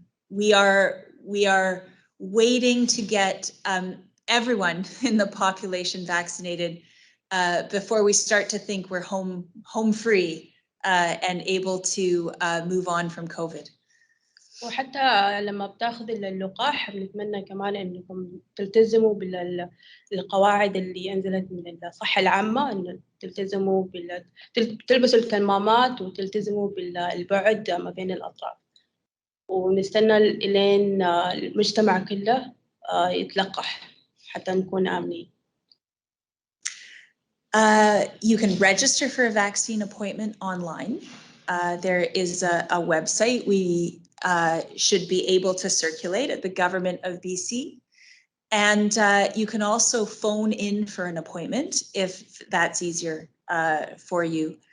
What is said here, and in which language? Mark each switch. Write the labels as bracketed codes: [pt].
[en] We are waiting to get everyone in the population vaccinated before we start to think we're home free and able to move on from COVID. [ar] وحتى لما بتاخذ اللقاح بنتمنى كمان انكم تلتزموا بالقواعد اللي انزلت من الصحة العامة، انه تلتزموا تلبسوا الكمامات وتلتزموا بالبعد ما بين الأطراف، ونستنى الين المجتمع كله يتلقح حتى نكون آمنين. [en] You can register for a vaccine appointment online. There is a website we should be able to circulate at the government of BC. And you can also phone in for an appointment if that's easier for you.